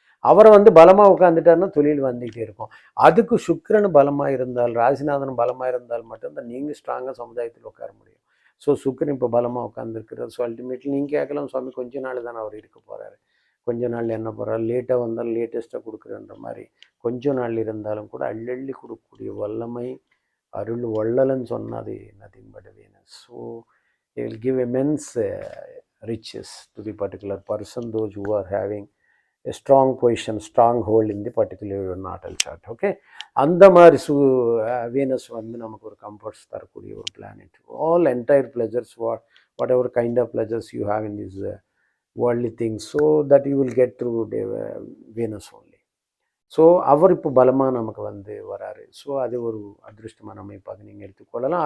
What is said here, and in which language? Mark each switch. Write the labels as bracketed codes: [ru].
[ta] அவரை வந்து பலமாக உட்காந்துட்டாருன்னா தொழில் வந்துக்கிட்டே இருக்கும். அதுக்கு சுக்கிரன் பலமாக இருந்தால், ராசிநாதன் பலமாக இருந்தால் மட்டும்தான் நீங்கள் ஸ்ட்ராங்காக சமுதாயத்தில் உட்கார முடியும். ஸோ சுக்கிரன் இப்போ பலமாக உட்காந்துருக்கிறார். [en] so ultimately [ta] நீங்கள் கேட்கலாம், சுவாமி கொஞ்ச நாள் தானே அவர் இருக்க போகிறாரு, கொஞ்ச நாள் என்ன போகிறார், லேட்டாக வந்தாலும் லேட்டஸ்ட்டாக கொடுக்குறன்ற மாதிரி கொஞ்ச நாள் இருந்தாலும் கூட அள்ளி கொடுக்கக்கூடிய வல்லமை அருள் வள்ளலன்னு சொன்னால் அது [en] Nothing but Venus. So they will give immense riches to the particular person, those who are having a strong position, strong hold in the particular natal chart. [ta] Okay, அந்த மாதிரி வீனஸ் வந்து நமக்கு ஒரு கம்ஃபர்ட்ஸ் தரக்கூடிய ஒரு planet. [en] All entire pleasures, whatever kind of pleasures you have in this worldly things, so that you will get through Venus only. [ta] So அவர் இப்போ பலமாக நமக்கு வந்து வராரு. ஸோ அது ஒரு அதிருஷ்டமான அமைப்பாக நீங்கள் எடுத்துக்கொள்ளலாம்.